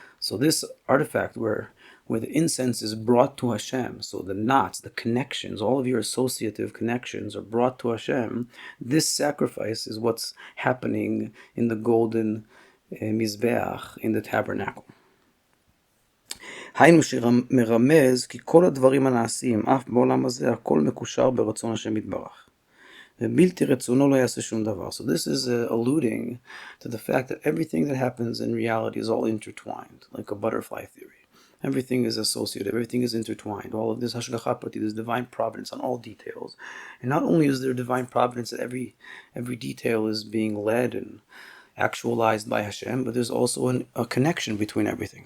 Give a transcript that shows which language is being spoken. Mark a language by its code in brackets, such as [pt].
[en] So this artifact where the incense is brought to Hashem, so the knots, the connections, all of your associative connections are brought to Hashem. This sacrifice is what's happening in the golden mizbeach in the tabernacle. [he] היינו שמרמז כי כל הדברים הנעשים אף בעולם הזה הכל מקושר ברצון השם יתברך. ובלתי רצונו לא יעשה שום דבר. [en] So this is alluding to the fact that everything that happens in reality is all intertwined, like a butterfly theory. Everything is associative, everything is intertwined. All of this hashgacha prati, there's divine providence on all details. And not only is there divine providence that every detail is being led and actualized by Hashem, but there's also a connection between everything.